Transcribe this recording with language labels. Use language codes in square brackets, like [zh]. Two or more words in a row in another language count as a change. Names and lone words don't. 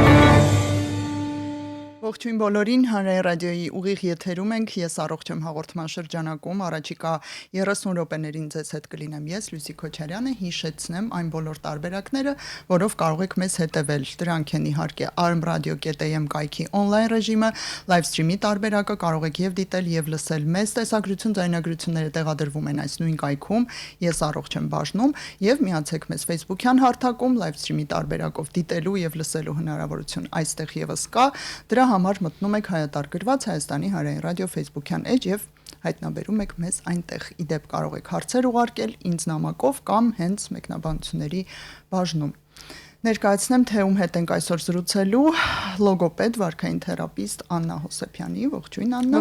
[hy] Ողջույն բոլորին, Հանրային ռադիոյի ուղիղ եթերում ենք, ես առողջ եմ հաղորդման շրջանակում, առաջիկա 30 րոպեներին ձեզ հետ կլինեմ ես, Լուսի Քոչարյանը, հիշեցնեմ այն բոլոր տարբերակները, որով կարող եք մեզ հետևել։ Դրանք են իհարկե armradio.am կայքի on-line ռեժիմը, [en] live stream- [hy] ի տարբերակը, կարող եք եւ դիտել եւ լսել մեզ տեսագրություն, ձայնագրությունները տեղադրվում են այս նույն կայքում, ես առողջ եմ բաժնում եւ միացեք մեզ Facebook-յան հարթակում, [en] live stream- [hy] ի տարբերակով դիտելու եւ լսելու հնարավորություն այստեղ եւս կա, դրա համար մտնում եք հայտարարված Հայաստանի Հանրային ռադիո Facebook-յան էջ եւ հայտնաբերում եք մեզ այնտեղ։ Իդեպ կարող եք հարցեր ուղարկել ինձ նամակով կամ հենց մեկնաբանությունների բաժնում։ Ներկայացնեմ, թե ում հետ ենք այսօր զրուցելու, լոգոպեդ, վարքային թերապիստ Աննա Հոսեփյանի, ողջույն Աննա։